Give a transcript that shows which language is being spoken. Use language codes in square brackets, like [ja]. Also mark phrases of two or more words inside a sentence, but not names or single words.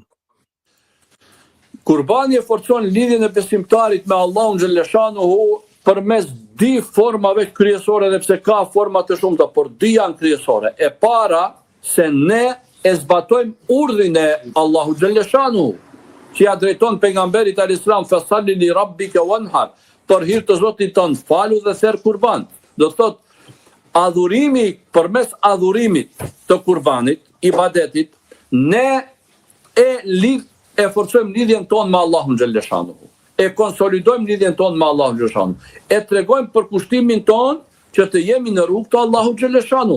[sq] Kurbani e forcon lidhjen e besimtarit me Allahun xhaleshanuhu përmes dy formave kryesore, dhe pse ka forma të shumta, por dy janë kryesore. E para se ne e zbatojmë urdhrin e Allahu xhaleshanuhu, që ja drejton pejgamberit al-Islam, [ar] فصل لربك وانحر, [sq] për hir të Zotit tënd falu dhe therr kurban. Do thot adhurimi, përmes adhurimit të kurbanit, ibadetit, ne e forcojmë lidhjen tonë me Allahun xhaleshanuhu. e konsolidojmë lidhjen tonë me Allahu xhaleshanu. E tregojmë për kushtimin tonë që të jemi në rrugë të Allahu xhaleshanu.